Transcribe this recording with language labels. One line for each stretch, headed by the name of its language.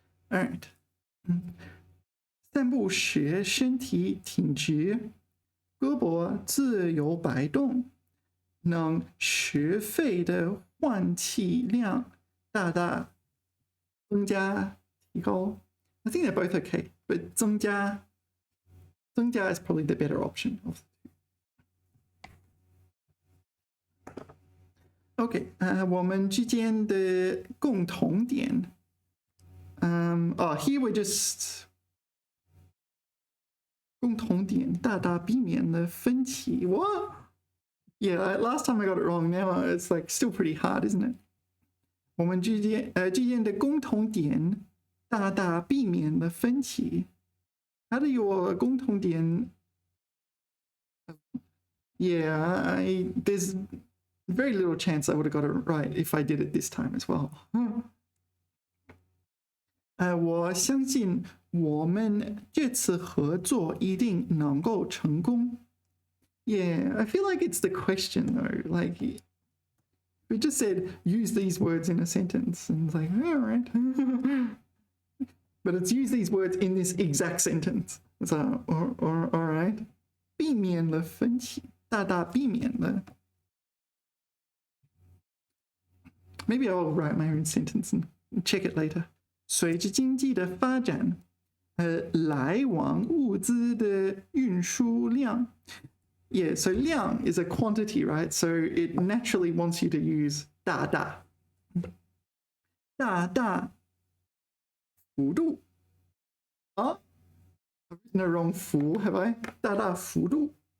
English: All right.
Chinese: 散步时身体挺直，胳膊自由摆动，能使肺的换气量大大增加提高.
English: I think they're both okay, but 增加 is probably the better option of the two.
Chinese: Okay, 我们之间的共同点.
English: Here we're just
Chinese: 共同点大大避免了分歧.
English: What? Yeah, last time I got it wrong. Now it's like still pretty hard, isn't it?
Chinese: 我们之间的共同点大大避免了分歧.
English: How do your 共同点? Yeah, there's very little chance I would have got it right if I did it this time as well.
Chinese: 我相信我们这次合作一定能够成功。
English: Yeah, I feel like it's the question though. Like, we just said use these words in a sentence, and it's like, all right. But it's use these words in this exact sentence. So, all right.
Chinese: 避免了分歧，大大避免了。
English: Maybe I'll write my own sentence and check it later.
Chinese: 随着经济的发展，来往物资的运输量。
English: Yeah, so 量 is a quantity, right? So it naturally wants you to use
Chinese: 大大。大大幅度。
English: 啊 I've written the wrong 幅 have I?
Chinese: 大大幅度。